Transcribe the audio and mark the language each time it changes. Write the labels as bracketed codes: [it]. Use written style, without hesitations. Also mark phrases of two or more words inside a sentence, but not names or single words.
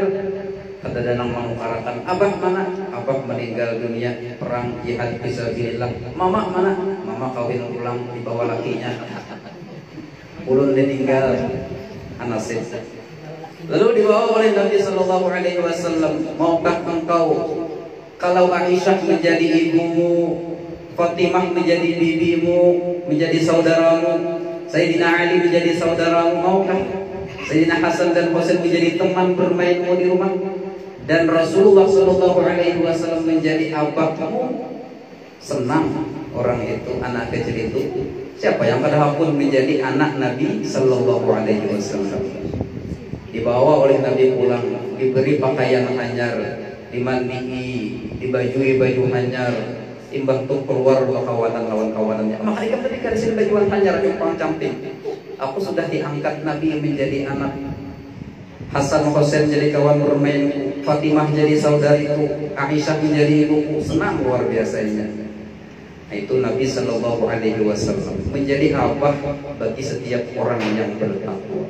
[bjn] Kada ada nang mengukarakan. [id] Abah mana? Abah meninggal dunia perang jihad fisabilillah. Mama mana? [bjn] Mama kawin ulang dibawa lakinya. Ulun ditinggal anasib. [id] Lalu dibawa oleh Nabi [ar] صلى الله عليه وسلم. [id] Maukah engkau kalau Aisyah menjadi ibumu, Fatimah menjadi bibimu, menjadi saudaramu, Sayyidina Ali menjadi saudaramu, maukah? Sayyidina Hasan dan Husain menjadi teman bermainmu di rumah, dan Rasulullah [ar] صلى الله عليه وسلم [id] menjadi abahmu? Senang orang itu, anak kecil itu. Siapa yang pada pun menjadi anak Nabi [ar] صلى الله عليه وسلم. [bjn] Dibawa oleh Nabi pulang, diberi pakaian hanyar, dimandii, dibajui baju hanyar, imbang tuh keluar kawanan lawan-kawanannya. [id] Maka ketika di sini baju hanyar compang camping. Aku sudah diangkat Nabi menjadi anak. Hasan Husain jadi kawan bermain, Fatimah jadi saudariku, Aisyah menjadi ibuku. Senang luar biasanya. Nah, itu Nabi [ar] صلى الله عليه وسلم [id] menjadi abah bagi setiap orang yang bertakwa.